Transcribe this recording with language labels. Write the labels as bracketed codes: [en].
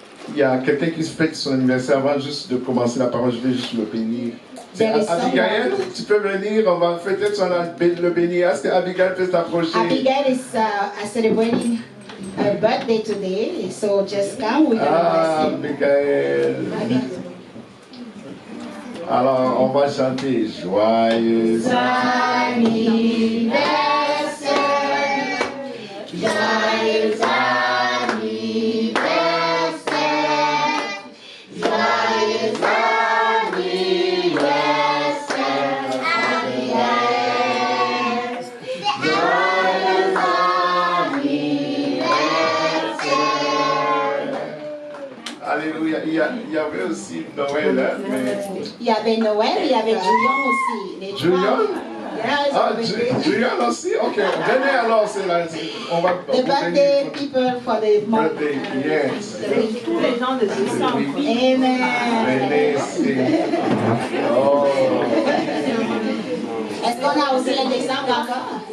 [fr] Il y a quelqu'un qui se fête son anniversaire. Avant juste de commencer la parole, je vais juste le bénir. [en] There is [fr] Abigail, tu peux venir, on va fêter le bénir. Est-ce que Abigail peut s'approcher? [en] Abigail is celebrating her birthday today, so just come. We're gonna bless Abigail. you. [fr] Alors, on va chanter Joyeux Anniversaire, joyeux anniversaire, joyeux anniversaire, Abigail. Joyeux anniversaire. Alléluia. Il y avait aussi Noël, hein, mais... Il y avait Noël, il y avait Julian aussi. Les Julian? trois. Yes, Ah, [en] birthday. [fr] Julian aussi? Ok. Venez alors, c'est là. On va [en] The birthday people for the month. Birthday, yes. [fr] Tous les gens de décembre. Amen. Venez ici. Oh. Est-ce qu'on a aussi les décembre encore?